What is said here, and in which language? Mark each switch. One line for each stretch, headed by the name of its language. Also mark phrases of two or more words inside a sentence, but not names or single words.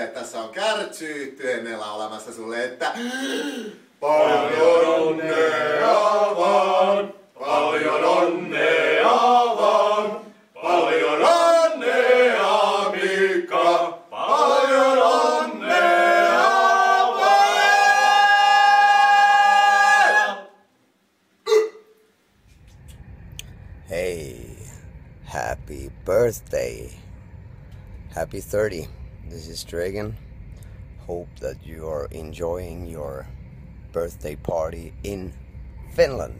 Finnish: Tässä on kärtsyyttyennellä olemassa sulle, että paljon onnea vaan! Paljon onnea vaan! Paljon onnea Miikka! Paljon onnea vaan!
English: Hey, happy birthday. Happy 30. This is Dragon. Hope that you are enjoying your birthday party in Finland.